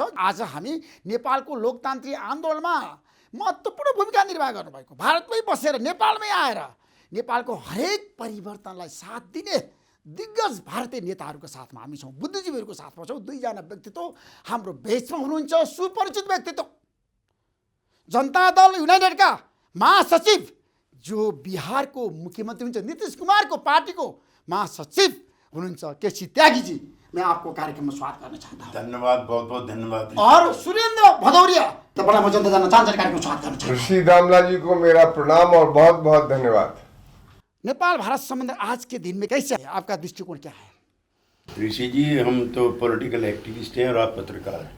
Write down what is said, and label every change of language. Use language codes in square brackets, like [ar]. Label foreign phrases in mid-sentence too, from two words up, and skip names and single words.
[ne] आज हामी नेपालको लोकतान्त्रिक आन्दोलनमा महत्त्वपूर्ण भूमिका निर्वाह गर्नुभएको, भारतमै बसेर नेपालमै आएर नेपालको हरेक परिवर्तनलाई साथ दिने दिग्गज भारतीय नेताहरूको साथमा हामी छौँ, बुद्धिजीवीहरूको साथमा छौँ। दुईजना व्यक्तित्व हाम्रो बेचमा हुनुहुन्छ, सुपरिचित व्यक्तित्व। जनता दल युनाइटेडका महासचिव, जो बिहारको मुख्यमंत्री हुनुहुन्छ, नीतीश कुमारको पार्टीको महासचिव हुनुहुन्छ केसी त्यागीजी, [hi] मैं आपको कार्यक्रम में स्वागत करना चाहता हूँ। धन्यवाद, बहुत बहुत धन्यवाद। और सुरेंद्र भदौरिया, तो बड़ा मैं जनता जाना चाहता कार्यक्रम में स्वागत करना चाहता हूँ। ऋषि दामला जी को मेरा प्रणाम और बहुत बहुत धन्यवाद। नेपाल भारत संबंध आज के दिन में कैसे है, आपका दृष्टिकोण क्या है? ऋषि जी, हम तो [en] political activist [hi] हैं और आप पत्रकार हैं।